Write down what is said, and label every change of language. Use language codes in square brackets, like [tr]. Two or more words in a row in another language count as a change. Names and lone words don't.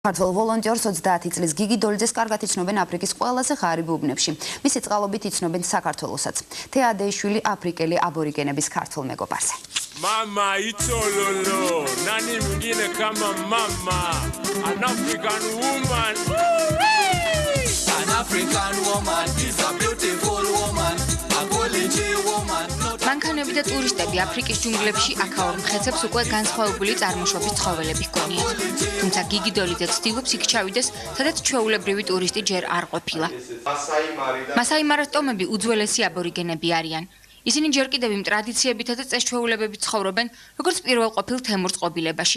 [ka] ქართველ ვოლონტიორს 30 წლის გიგი დოლიძეს კარგად იცნობენ აფრიკის ყველაზე ღარიბ უბნებში. მისი წყალობით იცნობენ საქართველოსაც. თეადეიშვილი აფრიკელი აბორიგენების ქართველ მეგობარზე. [sw] Mama, itololo, nani mwingine kama mama, [en] an African woman. An African woman is a beautiful woman, a quality woman. [ka] მანქანები და ტურისტები აფრიკის ჯუნგლებში აქაურ მხეცებს უკვე განსხვავებული წარმოშობის ცხოველები ჰგონიათ. თუმცა გიგი დოლიძე ცდილობს იქ ჩავიდეს, სადაც ჩვეულებრივი ტურისტი ჯერ არ ყოფილა. მასაი მარას ტომები უძველესი აბორიგენები არიან. ისინი ჯერ კიდევ იმ ტრადიციებითა და წესჩვეულებებით ცხოვრობენ, როგორც პირველყოფილ თემურ წყობილებაში.